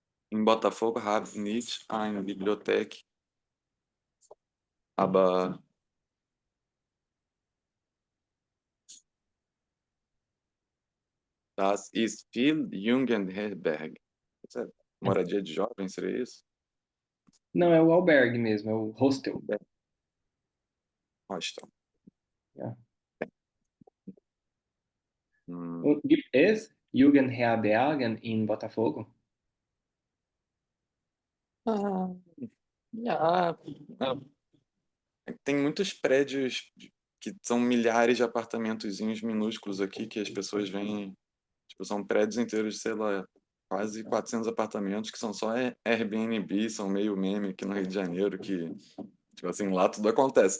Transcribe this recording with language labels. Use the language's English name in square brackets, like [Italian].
[Portuguese] em Botafogo [German] habe nicht eine Bibliothek, aber das ist viel Jugendherberge. [Portuguese] Isso é moradia de jovens, seria isso? Não, é o albergue mesmo, é o hostel. Hostel. [German] Ja. Hum. Und gibt es Jugendherbergen in Botafogo? [Portuguese] Ah, ah, ah, tem muitos prédios que são milhares de apartamentozinhos minúsculos aqui que as pessoas vêm. Tipo, são prédios inteiros, sei lá, quase 400 apartamentos que são só Airbnb, são meio meme aqui no Rio de Janeiro, que, tipo assim, lá tudo acontece.